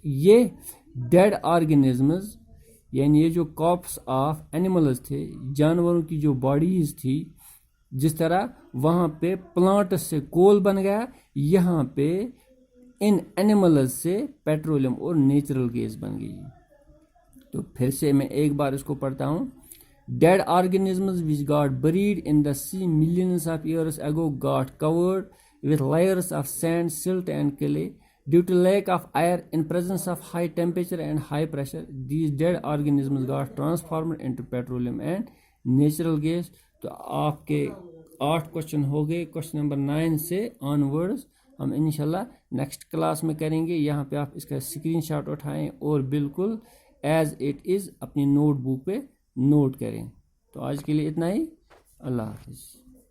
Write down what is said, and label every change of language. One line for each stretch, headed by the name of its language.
Urdu: یہ dead organisms یعنی یہ جو کاپس آف اینیملز تھے, جانوروں کی جو باڈیز تھی, جس طرح وہاں پہ پلانٹس سے کول بن گیا, یہاں پہ ان اینیملز سے پیٹرولیم اور نیچرل گیس بن گئی. تو پھر سے میں ایک بار اس کو پڑھتا ہوں.
English: Dead organisms which got buried in the sea millions of years ago got covered with layers of sand, silt and clay. Due to lack of air in presence of high temperature and high pressure, these dead organisms got transformed into petroleum and natural gas.
Urdu: تو آپ کے 8 question ہو گئے. Question number 9 سے آن words ہم انشاءاللہ next class میں کریں گے. یہاں پہ آپ اس کا اسکرین شاٹ اٹھائیں اور بالکل ایز اٹ از اپنی نوٹ بک پہ نوٹ کریں. تو آج کے لیے اتنا ہی. اللہ حافظ.